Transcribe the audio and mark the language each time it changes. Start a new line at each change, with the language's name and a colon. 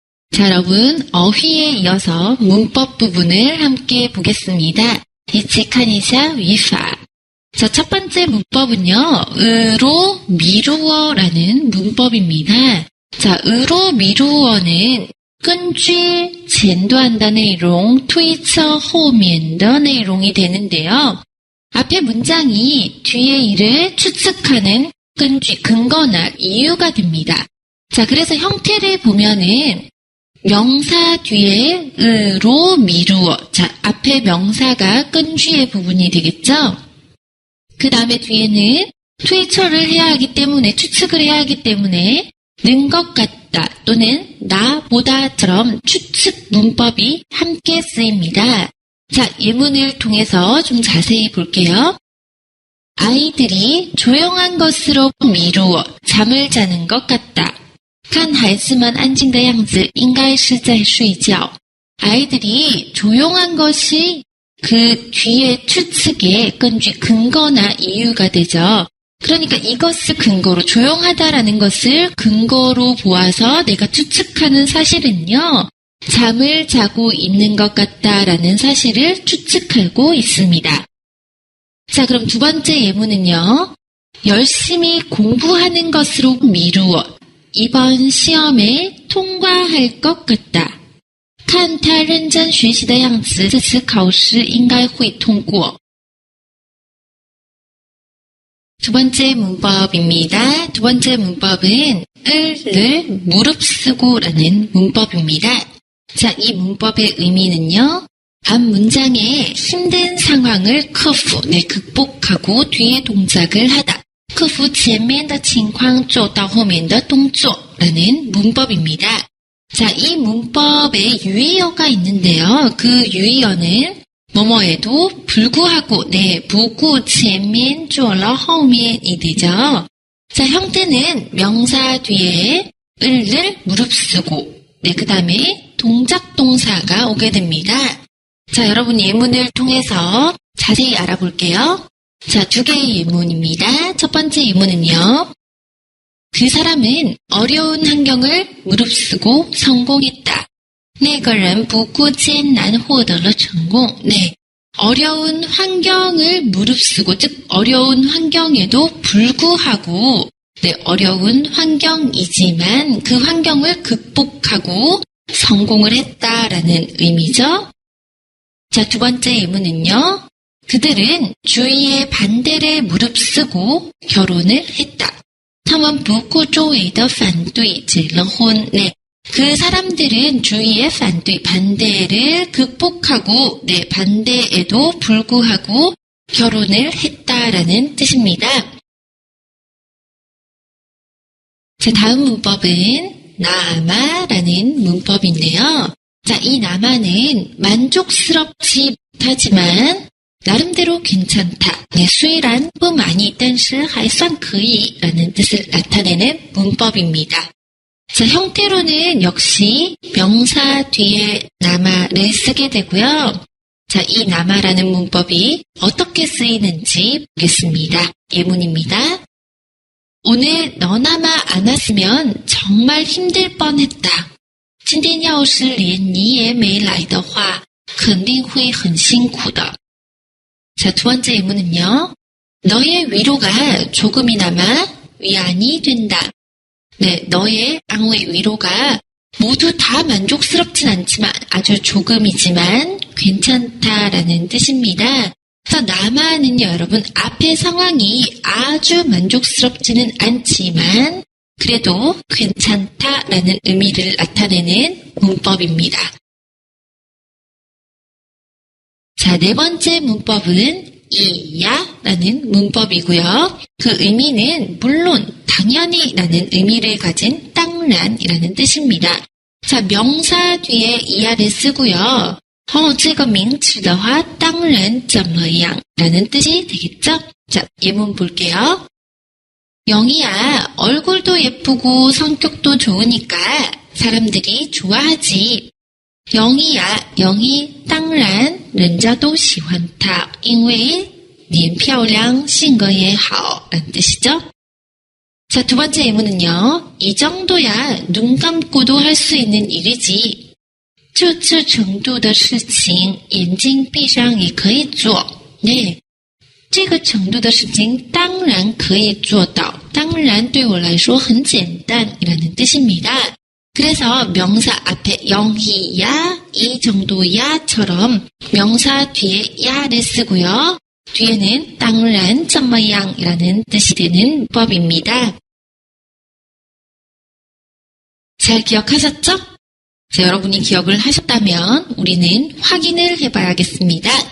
Korean: 자, 여러분, 어휘에 이어서 문법 부분을 함께 보겠습니다. 디치카니샤 위파. 자, 첫 번째 문법은요, 으로 미루어라는 문법입니다. 자, 으로 미루어는
Chinese: 根据前段的内容推测后面的内容
Korean: 이 되는데요. 앞에 문장이 뒤에 일을 추측하는 근거나 이유가 됩니다. 자, 그래서 형태를 보면은 명사 뒤에 으로 미루어. 자, 앞에 명사가 끈쥐의 부분이 되겠죠? 그 다음에 뒤에는
Chinese: 推测
Korean: 를 해야 하기 때문에, 추측을 해야 하기 때문에 는 것 같다 또는 나보다처럼 추측 문법이 함께 쓰입니다. 자, 예문을 통해서 좀 자세히 볼게요. 아이들이 조용한 것으로 미루어 잠을 자는 것 같다.
Chinese: 看孩子们安静的样子应该是在睡觉.
Korean: 아이들이 조용한 것이 그 뒤에 추측의 근거나 이유가 되죠. 그러니까 이것을 근거로, 조용하다라는 것을 근거로 보아서 내가 추측하는 사실은요, 잠을 자고 있는 것 같다라는 사실을 추측하고 있습니다. 자, 그럼 두 번째 예문은요, 열심히 공부하는 것으로 미루어 이번 시험에 통과할 것 같다.
Chinese: 看他认真学习的样子，这次考试应该会通过.
Korean: 두 번째 문법입니다. 두 번째 문법은 을을 무릅쓰고라는 문법입니다. 자, 이 문법의 의미는요, 앞 문장의 힘든 상황을 극복하고 뒤에 동작을 하다.
Chinese: 克服前面的情况做到后面的动作
Korean: 라는 문법입니다. 자, 이 문법에 유의어가 있는데요. 그 유의어는 뭐뭐에도 불구하고, 부구,
Chinese: 前面做了后面
Korean: 이 되죠. 자, 형태는 명사 뒤에 을을 무릅쓰고, 그 다음에 동작 동사가 오게 됩니다. 자, 여러분 예문을 통해서 자세히 알아볼게요. 자, 두 개의 예문입니다. 첫 번째 예문은요. 그 사람은 어려운 환경을 무릅쓰고 성공했다.
Chinese: 那个人不顾艰难获得了成功.
Korean: 어려운 환경을 무릅쓰고, 즉 어려운 환경에도 불구하고, 어려운 환경이지만 그 환경을 극복하고 성공을 했다라는 의미죠. 자, 두 번째 예문은요. 그들은 주위의 반대를 무릅쓰고 결혼을 했다.
Chinese: 他们不顾周围的反对结了婚.
Korean: 그 사람들은 주위의 반대를 극복하고, 반대에도 불구하고 결혼을 했다라는 뜻입니다. 자, 다음 문법은 나마라는 문법인데요. 자, 이 나마는 만족스럽지 못하지만 나름대로 괜찮다.
Chinese: 虽然不满意但是还算可以
Korean: 라는 뜻을 나타내는 문법입니다. 자, 형태로는 역시 명사 뒤에 나마를 쓰게 되고요. 자, 이 남아라는 문법이 어떻게 쓰이는지 보겠습니다. 예문입니다. 오늘 너나마 안 왔으면 정말 힘들 뻔했다.
Chinese: 今天要是连你也没来的话肯定会很辛苦的.
Korean: 자, 두 번째 예문은요. 너의 위로가 조금이나마 위안이 된다. 네, 너의 안慰 위로가 모두 다 만족스럽진 않지만 아주 조금이지만 괜찮다라는 뜻입니다. 그래서 나마는요, 여러분 앞의 상황이 아주 만족스럽지는 않지만 그래도 괜찮다라는 의미를 나타내는 문법입니다. 자, 네 번째 문법은 이야라는 문법이고요. 그 의미는 물론, 당연히 라는 의미를 가진 땅란이라는 뜻입니다. 자, 명사 뒤에 이야를 쓰고요.
Chinese: 这个名词的话当然怎么样
Korean: 라는 뜻이 되겠죠? 자, 예문 볼게요. 영희야, 얼굴도 예쁘고 성격도 좋으니까 사람들이 좋아하지.
Chinese: 영희야, 영희 当然人家都喜欢她因为脸漂亮性格也好
Korean: 라는 뜻이죠. 자, 두 번째 예문은요. 이 정도야 눈 감고도 할 수 있는 일이지.
Chinese: 这程度的事情眼睛闭上也可以做. 네, 这个程度的事情当然可以做到. 当然对我来说很简单
Korean: 이라는 뜻입니다. 그래서 명사 앞에 영희야, 이 정도야처럼 명사 뒤에 야를 쓰고요. 뒤에는
Chinese: 当然怎么样
Korean: 이라는 뜻이 되는 법입니다. 잘 기억하셨죠? 자, 여러분이 기억을 하셨다면 우리는 확인을 해봐야겠습니다.